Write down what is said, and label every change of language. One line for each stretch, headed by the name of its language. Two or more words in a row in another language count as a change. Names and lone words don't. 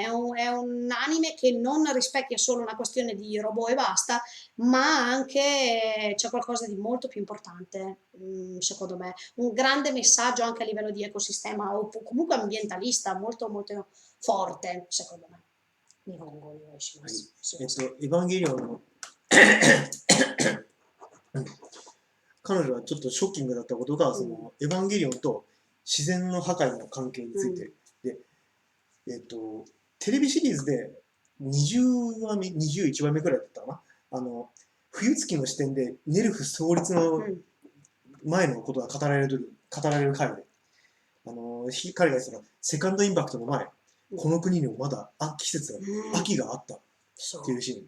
Italian: È un anime che non rispecchia solo una questione di robot e basta, ma anche c'è qualcosa di molto più importante, secondo me. Un grande messaggio anche a livello di ecosistema o comunque ambientalista, molto molto forte, secondo me.
Japanese: 日本語お願いします。エヴァンゲリオンの彼女はちょっとショッキングだったことが、そのエヴァンゲリオンと自然の破壊の関係について、で、テレビシリーズで20話目、21話目くらいだったかな、冬月の視点でネルフ創立の前のことが語られる回で、彼が言ってたら、セカンドインパクトの前、この国にもまだ季節が、秋があったっていうシーン。